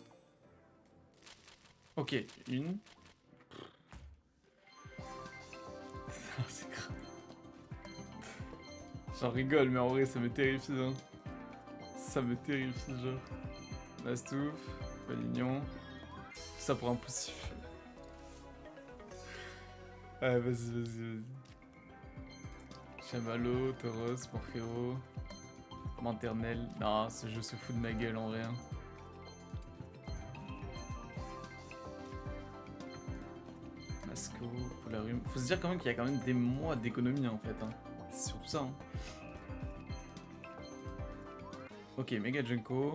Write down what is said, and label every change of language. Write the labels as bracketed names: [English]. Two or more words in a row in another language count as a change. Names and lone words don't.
[French] Ok, une. C'est grave. J'en rigole, mais en vrai, ça me terrifie. Hein. Ça me terrifie, genre. Mastouf, Palignon. Tout ça pour un poussif. Ouais, vas-y. Chamallow, Tauros, Morpheo. Manternel. Non, ce jeu se fout de ma gueule en vrai. Hein. Masco, Polarium. Faut se dire quand même qu'il y a quand même des mois d'économie en fait. Hein. C'est surtout ça. Hein. Ok, Mega Junko.